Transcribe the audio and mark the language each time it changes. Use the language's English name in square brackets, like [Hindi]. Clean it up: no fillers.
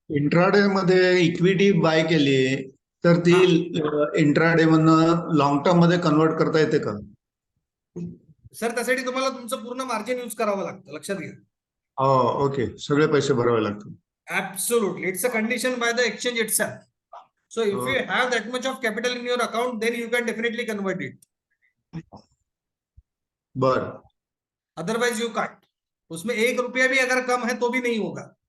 [Marathi] Intraday मध्ये equity bye केली तर ती इंट्राडे मधनं लॉंग टर्म मध्ये कन्वर्ट करता येते का? सर त्यासाठी तुम्हाला तुमचं पूर्ण मार्जिन यूज करावं लागतं, लक्षात घ्या. हो, ओके. सगळे पैसे भरावे लागतात. [English] Absolutely, it's a condition by the exchange itself. So if you have that much of capital in your account, then you can definitely convert it. [Marathi] बर. [English] Otherwise you can't. [Hindi] उसमें 1 रुपया भी अगर कम है तो भी नहीं होगा.